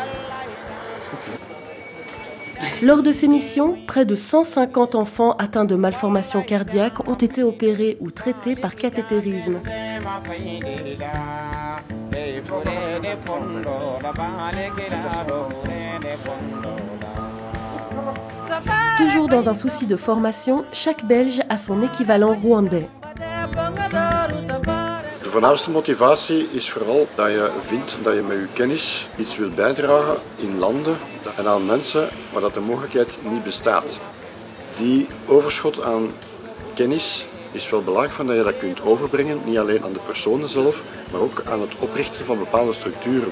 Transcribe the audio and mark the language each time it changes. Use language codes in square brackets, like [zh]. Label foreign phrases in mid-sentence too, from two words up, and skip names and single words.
[fr] Lors de ces missions, près de 150 enfants atteints de malformations cardiaques ont été opérés ou traités par cathétérisme. Toujours dans un souci de formation, chaque Belge a son équivalent rwandais. [nl] De voornaamste motivatie is vooral dat je vindt dat je met je kennis iets wilt bijdragen in landen en aan mensen waar dat de mogelijkheid niet bestaat. Die overschot aan kennis is wel belangrijk van dat je dat kunt overbrengen, niet alleen aan de personen zelf, maar ook aan het oprichten van bepaalde structuren.